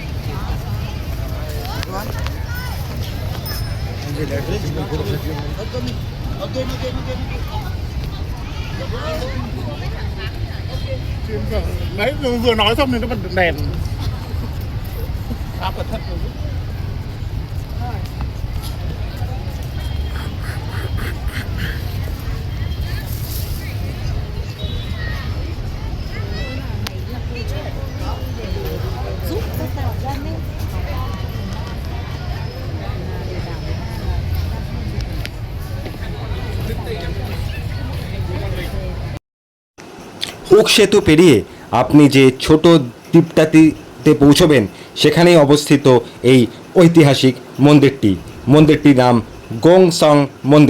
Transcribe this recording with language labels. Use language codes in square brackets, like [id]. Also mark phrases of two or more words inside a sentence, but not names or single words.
[vi] Đấy vừa nói xong thì nó bật đèn áp cẩn thận rồi. Giúp các tàu dân ấy. [bn] হুক সেতু পেরিয়ে আপনি যে ছোট দ্বীপটাতে পৌঁছবেন সেখানেই অবস্থিত এই ঐতিহাসিক মন্দিরটির নাম গোং সং মন্দির।